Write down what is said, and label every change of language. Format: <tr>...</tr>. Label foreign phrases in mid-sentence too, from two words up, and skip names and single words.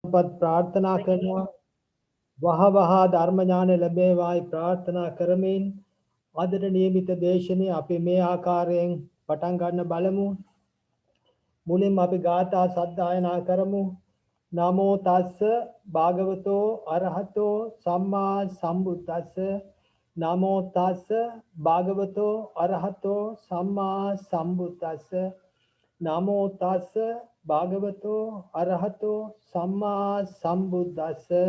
<si>සම්පත් ප්‍රාර්ථනා කරනවා. වහ වහා ධර්ම ඥාන ලැබේවායි ප්‍රාර්ථනා කරමින් අදට නියමිත දේශනේ අපි මේ ආකාරයෙන් පටන් ගන්න බලමු. මුලින්ම අපි ගාථා සජ්ජායනා කරමු.</si> <pi>නමෝ තස්ස භාගවතෝ අරහතෝ සම්මා සම්බුද්දස්ස. නමෝ තස්ස භාගවතෝ අරහතෝ සම්මා සම්බුද්දස්ස. නමෝ තස්ස භාගවතෝ අරහතෝ සම්මා සම්බුද්දස්ස.</pi>